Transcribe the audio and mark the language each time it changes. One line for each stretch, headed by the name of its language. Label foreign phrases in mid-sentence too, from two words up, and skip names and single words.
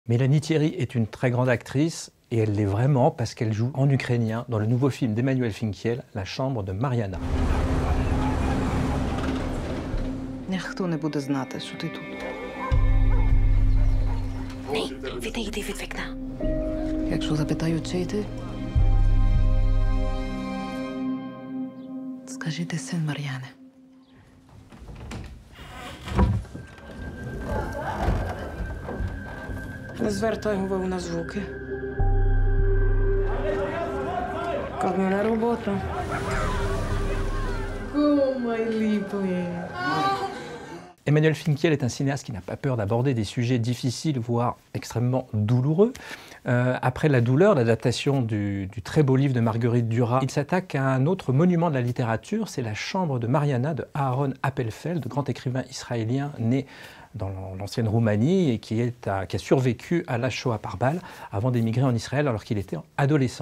French: Mélanie Thierry est une très grande actrice et elle l'est vraiment parce qu'elle joue en ukrainien dans le nouveau film d'Emmanuel Finkiel, La chambre de Mariana.
Ukrainian: Ніхто не буде знати, що ти тут. Ні, відійди від вікна. Якщо запитають, чий ти, скажи, ти син Мар'яни. Не звертай увагу на звуки. Як мене робота. О, мой любий.
French: Emmanuel Finkiel est un cinéaste qui n'a pas peur d'aborder des sujets difficiles, voire extrêmement douloureux. Après la douleur, l'adaptation du très beau livre de Marguerite Duras, il s'attaque à un autre monument de la littérature, c'est La chambre de Mariana de Aaron Appelfeld, grand écrivain israélien né dans l'ancienne Roumanie et qui a survécu à la Shoah par balle avant d'émigrer en Israël alors qu'il était adolescent.